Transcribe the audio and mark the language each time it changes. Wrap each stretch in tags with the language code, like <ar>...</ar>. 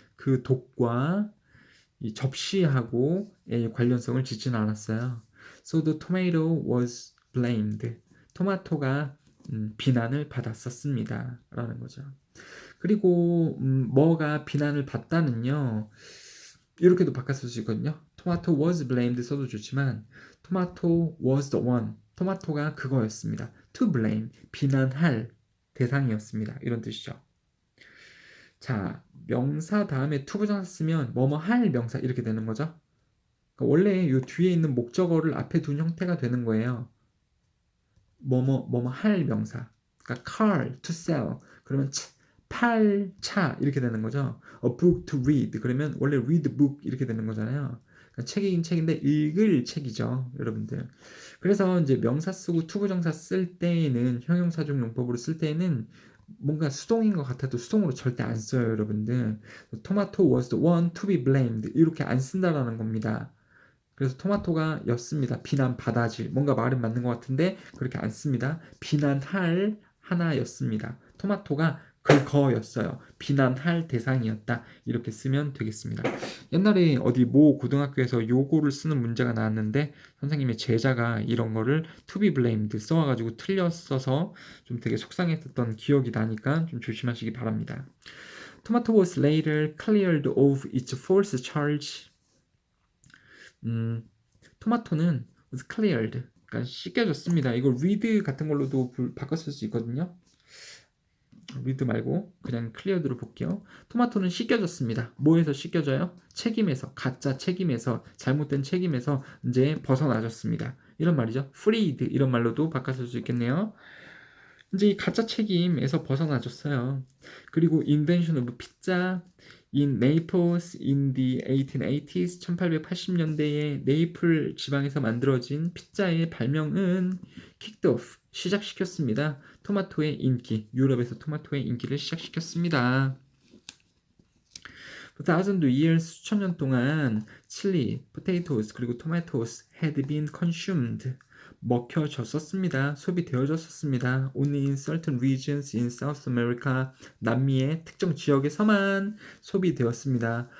<ko>그 독과 이 접시하고의 관련성을 짓지는 않았어요.</ko> <en>So the tomato was blamed.</en> <ko>토마토가 비난을 받았었습니다. 라는 거죠. 그리고 뭐가 비난을 받다는요. 이렇게도 바꿨을 수 있거든요.</ko> <en>토마토 was blamed</en> <ko>써도 좋지만</ko> <en>토마토 was the one.</en> <ko>토마토가 그거였습니다.</ko> <en>to blame.</en> <ko>비난할 대상이었습니다. 이런 뜻이죠. 자, 명사 다음에 to 부정사 쓰면 뭐뭐 할 명사 이렇게 되는 거죠. 그러니까 원래 이 뒤에 있는 목적어를 앞에 둔 형태가 되는 거예요. 뭐뭐 할 명사. 그러니까</ko> <en>car to sell.</en> <ko>그러면 팔 차 이렇게 되는 거죠.</ko> <en>A book to read.</en> <ko>그러면 원래 read book 이렇게 되는 거잖아요. 그러니까 책이긴 책인데 읽을 책이죠, 여러분들. 그래서 이제 명사 쓰고 to 부정사 쓸 때에는 형용사적 용법으로 쓸 때에는 뭔가 수동인 것 같아도 수동으로 절대 안 써요, 여러분들.</ko> <en>토마토 was the one to be blamed.</en> <ko>이렇게 안 쓴다라는 겁니다. 그래서 토마토가 였습니다. 비난 바다질. 뭔가 말은 맞는 것 같은데 그렇게 안 씁니다. 비난할 하나였습니다. 토마토가 그거였어요. 비난할 대상이었다. 이렇게 쓰면 되겠습니다. 옛날에 어디 모 고등학교에서 요거를 쓰는 문제가 나왔는데 선생님의 제자가 이런 거를</ko> <en>to be blamed</en> <ko>써와가지고 틀렸어서 좀 되게 속상했었던 기억이 나니까 좀 조심하시기 바랍니다.</ko> <en>Tomato was later cleared of its false charge.</en> <ko>토마토는 was cleared, 그러니까 씻겨졌습니다. 이걸 read 같은 걸로도 바꿔 쓸 수 있거든요. read 말고 그냥 cleared로 볼게요. 토마토는 씻겨졌습니다. 뭐에서 씻겨져요? 책임에서, 가짜 책임에서, 잘못된 책임에서 이제 벗어나졌습니다. 이런 말이죠. freed 이런 말로도 바꿔 쓸 수 있겠네요. 이제 이 가짜 책임에서 벗어나졌어요.</ko> <en>그리고 invention of pizza in Naples in the 1880s</en> <ko>1880년대에 네이플 지방에서 만들어진 피자의 발명은</ko> <en>kicked off</en> <ko>시작시켰습니다. 토마토의 인기, 유럽에서 토마토의 인기를 시작시켰습니다.</ko> <en>For thousands of years</en> <ko>수천 년 동안</ko> <en>chili, potatoes</en> <ko>그리고</ko> <en>tomatoes had been consumed</en> <ko>먹혀졌었습니다. 소비되어졌었습니다.</ko> <en>Only in certain regions in South America,</en> <ko>남미의 특정 지역에서만 소비되었습니다.</ko>